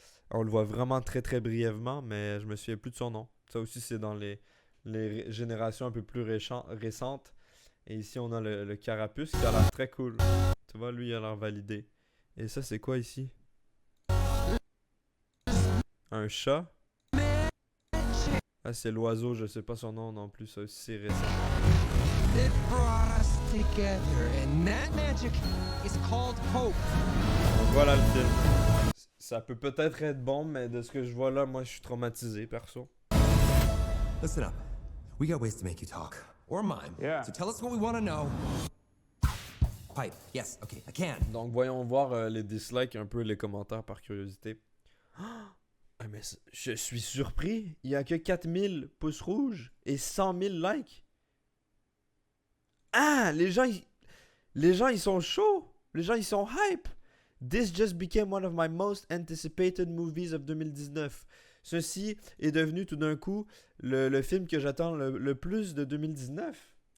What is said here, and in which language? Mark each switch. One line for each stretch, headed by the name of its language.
French: On le voit vraiment très très brièvement, mais je me souviens plus de son nom. Ça aussi, c'est dans les générations un peu plus récentes. Et ici, on a le carapuce qui a l'air très cool. Tu vois, lui, il a l'air validé. Et ça, c'est quoi ici? Un chat? Ah, c'est l'oiseau, je sais pas son nom non plus. Ça aussi, c'est récent.
English: It brought us together, and that magic is called hope.
French: Voilà le film. Ça peut peut-être être bon, mais de ce que je vois là, moi je suis traumatisé, perso.
English: Listen up. We got ways to make you talk. Or mime. Yeah. So tell us what we want to know. Pipe. Yes, okay, I can.
French: Donc voyons voir les dislikes, un peu les commentaires par curiosité. Ah, mais je suis surpris. Il y a que 4000 pouces rouges et 100 000 likes. Ah, les gens ils sont chauds. Les gens ils sont hype.
English: This just became one of my most anticipated movies of 2019.
French: Ceci est devenu tout d'un coup le film que j'attends le plus de 2019.